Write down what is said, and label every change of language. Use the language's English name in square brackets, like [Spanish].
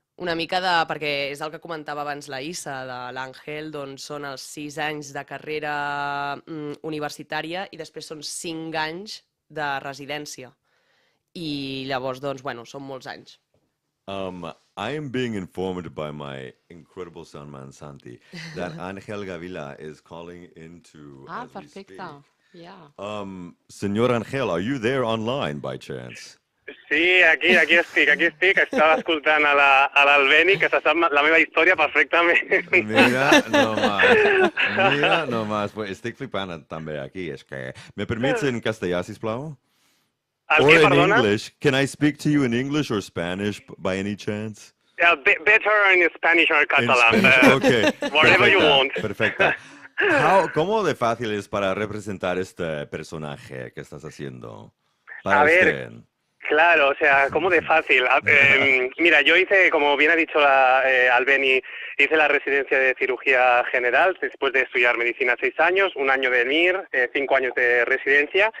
[Catalan] Una mica perquè és el que comentava abans la Issa, de l'Àngel, doncs són els 6 anys de carrera universitària i després són 5 anys de residència. I llavors, doncs, són molts anys. [English] I am being informed by my incredible soundman Santi that Ángel Gavila is calling into. As we speak. [Catalan] Perfecte. [English] Yeah. Señor Ángel, are you there online by chance? [Catalan] Sí, aquí estic. Estava escoltant a l'Albeni, que se sap la meva història perfectament. [Spanish] Mira nomás. [Catalan] Pues estic flipant també aquí. És que me permits en castellà, sisplau? [English] Or in English. Can I speak to you in English or Spanish by any chance? Yeah, better in Spanish or Catalan. Okay. Whatever you want. [Spanish] Perfecto. ¿Cómo de fácil es para representar este personaje que estás haciendo? Para A ver, usted. Claro, o sea, ¿cómo de fácil? Mira, yo hice, como bien ha dicho Albeni, hice la residencia de cirugía general después de estudiar medicina 6 años, 1 año de NIR, 5 años de residencia.